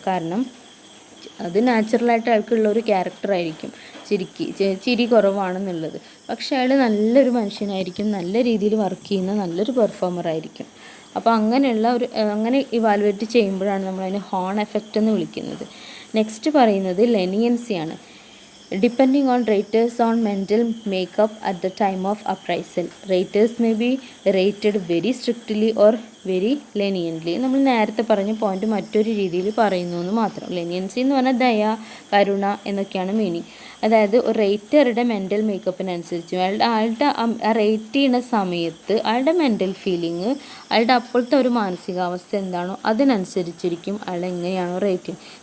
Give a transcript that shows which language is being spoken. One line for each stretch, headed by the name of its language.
Malayalam: കാരണം അത് നാച്ചുറലായിട്ട് അയാൾക്കുള്ള ഒരു ക്യാരക്ടറായിരിക്കും, ചിരി കുറവാണെന്നുള്ളത്. പക്ഷേ അയാൾ നല്ലൊരു മനുഷ്യനായിരിക്കും, നല്ല രീതിയിൽ വർക്ക് ചെയ്യുന്ന നല്ലൊരു പെർഫോമറായിരിക്കും. അപ്പോൾ അങ്ങനെയുള്ള അങ്ങനെ ഇവാലുവേറ്റ് ചെയ്യുമ്പോഴാണ് നമ്മളതിനെ ഹോൺ എഫക്റ്റ് എന്ന് വിളിക്കുന്നത്. നെക്സ്റ്റ് പറയുന്നത് ലെനിയൻസിയാണ്.
English: Depending on raters on mental makeup at the time of appraisal, raters may be rated very strictly or very leniently.
Malayalam: നമ്മൾ നേരത്തെ പറഞ്ഞ പോയിന്റ് മറ്റൊരു രീതിയിൽ പറയുന്നു എന്ന് മാത്രം. ലെനിയൻസി എന്ന് പറഞ്ഞാൽ ദയ, കരുണ എന്നൊക്കെയാണ് മീനിങ്. അതായത് ഒരു റേറ്ററുടെ മെൻ്റൽ മേക്കപ്പിനനുസരിച്ച് അയാളുടെ റേറ്റ് ചെയ്യുന്ന സമയത്ത് അയാളുടെ മെൻ്റൽ ഫീലിംഗ്, അയാളുടെ അപ്പോഴത്തെ ഒരു മാനസികാവസ്ഥ എന്താണോ അതിനനുസരിച്ചിരിക്കും അയാൾ എങ്ങനെയാണോ റേറ്റ് ചെയ്യുന്നത്.